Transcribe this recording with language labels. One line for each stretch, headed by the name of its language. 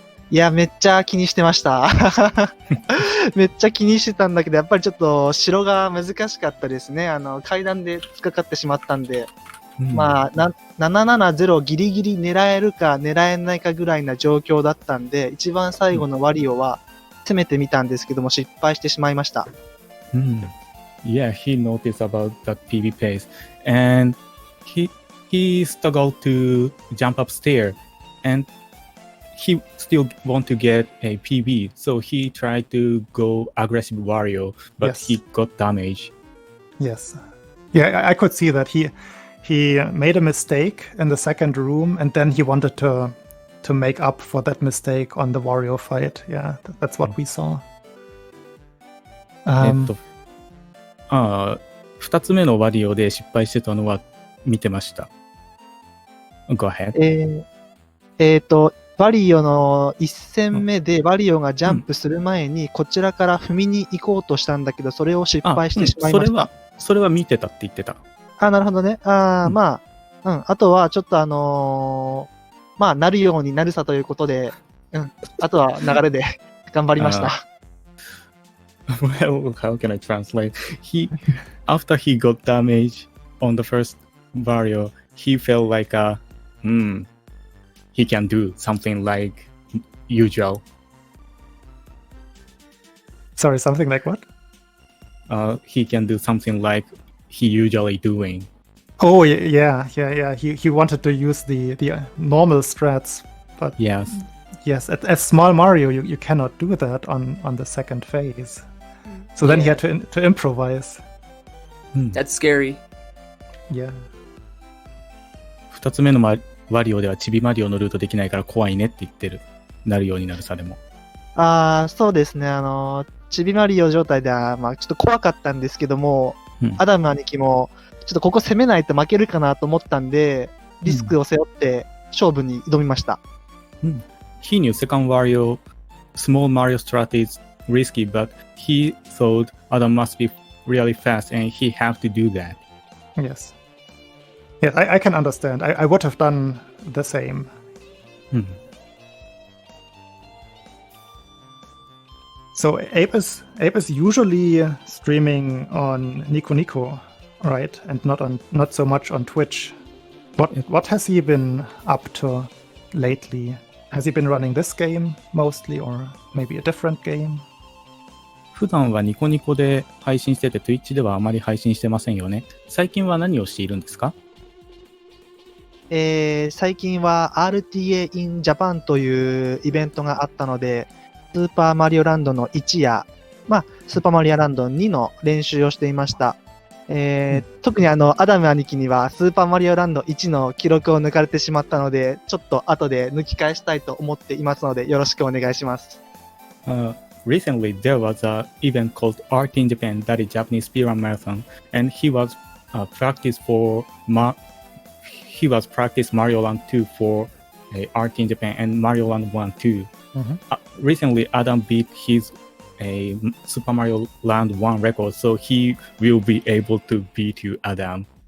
Japanese: いや、めっちゃ気にしてました。めっちゃ気にしてたんだけど、やっぱりちょっと白が難しかったですね。階段で突っかかってしまったんで、まあ、770ギリギリ狙えるか狙えないかぐらいな状況だったんで、一番最後のワリオは攻めてみたんですけども、失敗してしまいました。
English: Yeah, he noticed about that PB pace, and he struggled to jump upstairs, and he still want to get a PB, so he tried to go aggressive warrior, but he got damage. Yes, yeah, I could see that he made a mistake in the second room, and then he wanted to make up for that mistake on the warrior fight. Yeah, that's what we saw.
Japanese: 2つ目のワリオで失敗してたのは見てました。
English: Go ahead.
Japanese: ワリオの1戦目でワリオがジャンプする前にこちらから踏みに行こうとしたんだけど、それを失敗してしまいました。それは見てたって言ってた。なるほどね。まあ、あとはちょっとまあ、なるようになるさということで、あとは流れで頑張りました。
English: Well, how can I translate? After he got damage on the first warrior, he felt like he can do something like usual. Sorry, something like what? He can do something like he usually doing. Oh yeah. He wanted to use the normal strats, but Yes. yes, as small Mario, you cannot do that on the second phase. So then he Yeah. had to improvise. That's scary. Yeah.
Japanese: 2つ目のワリオではチビマリオのルートできないから怖いねって言ってる。なるようになるさでも。そうですね。ちびマリオ状態では、まあ、ちょっと怖かったんですけども、アダム兄貴も、ちょっとここ攻めないと負けるかなと思ったんで、リスクを背負って勝負に挑みました。
English: He knew second Wario, small Mario strat is risky, but he thought Adam must be really fast and he have to do that. Yes. Yes, I can understand. I would have done the same. So Ape is usually streaming on Nico Nico, right? And not so much on Twitch. What has he been up to lately? Has he been running this game mostly, or maybe a different game?
Japanese: 普段はニコニコで配信してて Twitch ではあまり配信してませんよね。最近は何をしているんですか？最近は RTA in Japan というイベントがあったので、スーパーマリオランドの1や、スーパーマリオランド2の練習をしていました。特にアダム兄貴にはスーパーマリオランド1の記録を抜かれてしまったので、ちょっと後で抜き返したいと思っていますので、よろしくお願いします。
English: Recently, there was an event called Art in Japan, that is Japanese speedrun marathon, and he was practice Mario Land 2 for Art in Japan and Mario Land 1 too. Recently, Adam beat his Super Mario Land 1 record, so he will be able to beat you, Adam.